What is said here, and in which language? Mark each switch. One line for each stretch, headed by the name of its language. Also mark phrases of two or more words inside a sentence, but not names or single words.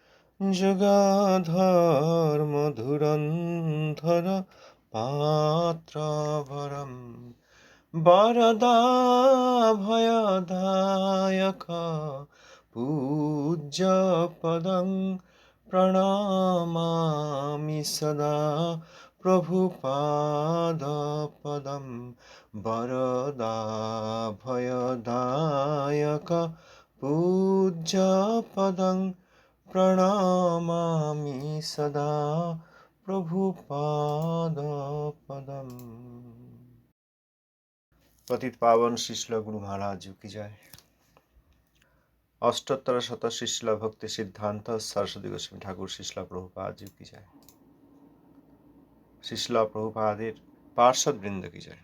Sanskrit: যুগাধর মধুরন্ধর পাত্রবরম বরদা ভয়দায়ক পূজ্য পদং প্রণমামি সদা প্রভুপাদ পদম বরদা ভয়দায়ক পূজ্য পদং প্রণমামি সদা প্রভুপাদ পদম।
Hindi: पतित पावन श्रील गुरु महाराज की जय। अष्टोत्तर शत श्रील भक्ति सिद्धांत सरस्वती गोस्वामी ठाकुर श्रील प्रभुपाद जी की जय। श्रील प्रभुपादेर पार्षद वृंद की जय।